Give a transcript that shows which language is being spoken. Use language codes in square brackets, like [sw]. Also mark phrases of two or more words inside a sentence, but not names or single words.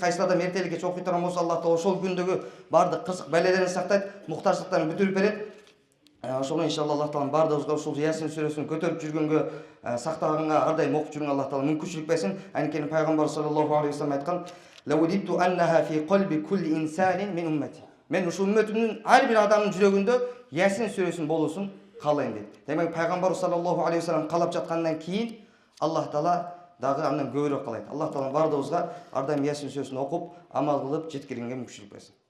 [ky] Кайсы адам эртелик кеч окуй турган болсо, Аллах Таала ошол күндөгү бардык кырсык белелерин сактайт, муктаждыктарын бүтүрүп берет. Ошого иншалла Аллах Таала бардыгыбызга ушул Ясин сүрөсүн көтөрүп жүргөнгө, сактаганга, ар дайым окуп жүргөнгө Аллах Таала мүмкүнчүлүк берсин. Анткени пайгамбар [ar] صلى الله عليه وسلم [ky] айткан: [ar] "لوددت أنها في قلب كل إنسان من أمتي." [ky] Мен ушул үммөтүмдүн ар бир адамдын жүрөгүндө Ясин сүрөсүн болуусун каалайм дейт. Демек пайгамбар [ar] صلى الله عليه وسلم [ky] каалап жаткандан кийин Аллах Таала дагы андан көбүрөөк каалайт. Аллах Таала бардыгыбызга ар дайым Ясин сүрөсүн окуп, амал кылып жеткиргенге мүмкүнчүлүк берсин.